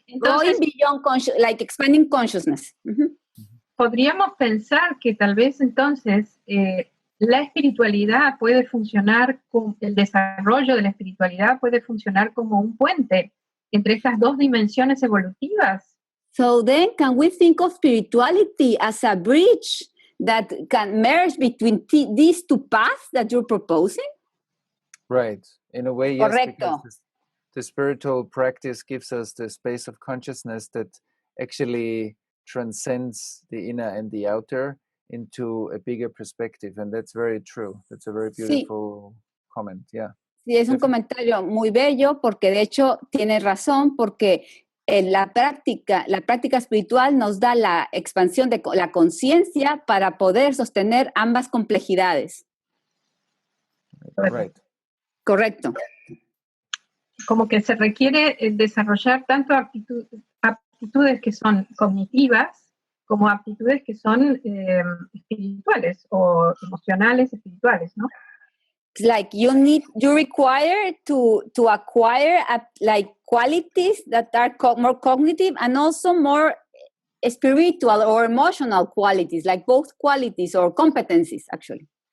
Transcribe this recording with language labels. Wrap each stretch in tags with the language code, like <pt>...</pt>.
<es>Entonces,</es> <en>going beyond, expanding consciousness.</en> <es>Podríamos pensar que tal vez entonces la espiritualidad puede funcionar, el desarrollo de la espiritualidad puede funcionar como un puente entre estas dos dimensiones evolutivas.</es> <en>So then, can we think of spirituality as a bridge that can merge between these two paths that you're proposing? Right. In a way, yes.</en> <es>Correcto.</es> <en>Because the spiritual practice gives us the space of consciousness that actually transcends the inner and the outer into a bigger perspective, and that's very true. That's a very beautiful comment. Yeah.</en> <es>Sí, es un comentario muy bello porque de hecho tiene razón, porque la práctica espiritual nos da la expansión de la conciencia para poder sostener ambas complejidades.</es> <en>Right.</en> <es>Correcto. Como que se requiere desarrollar tanto aptitudes que son cognitivas como aptitudes que son espirituales o emocionales espirituales, ¿no?</es> <en>It's like you require to acquire qualities that are more cognitive and also more spiritual or emotional qualities, like both qualities or competencies, actually.</en>